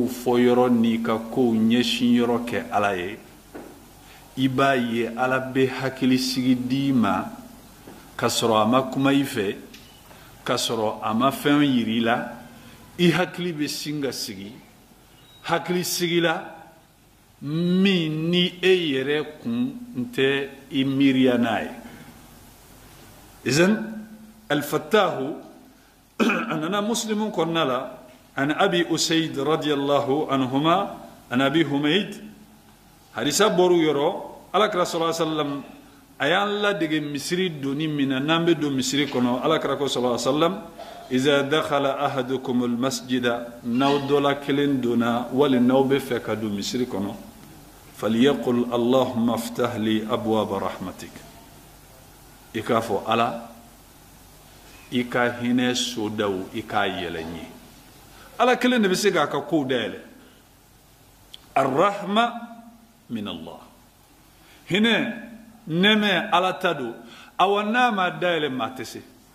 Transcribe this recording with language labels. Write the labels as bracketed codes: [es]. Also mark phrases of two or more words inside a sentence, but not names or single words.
[bm] fɔ yɔrɔ n'i ka kow ɲɛsin yɔrɔ kɛ ala ye i b'a ye ala bɛ hakilisigi d'i ma k'a sɔrɔ a ma kuma i fɛ k'a sɔrɔ a ma fɛn yir'i la i hakili bɛ sin ka sigi hakilisigi la min ni e yɛrɛ kun tɛ i miiriya n'a ye [ar] إذن الفتاح [bm] a nana muslimu kɔnɔna la [ar] عن أبي أسيد رضي الله عنهما عن أبي حميد [bm] hadisa bɔr'u yɔrɔ alakira [ar] صلى الله عليه وسلم [bm] a y'an ladege misiri doni min na n'an bɛ don misiri kɔnɔ alakira ko [ar] صلى الله عليه وسلم إذا دخل أحدكم المسجد [bm] n'aw dɔ la kelen donna wali n'aw bɛ fɛ ka don misiri kɔnɔ [ar] فليقل اللهم افتح لي أبواب رحمتك [bm] i k'a fɔ ala i ka hinɛ sodaw i k'a yɛlɛ n ye ala kelen de bɛ se k'a ka kow dayɛlɛ [ar] الرحمة من الله [bm] hinɛ nɛmɛ ala ta don awa n'a ma dayɛlɛ maa tɛ se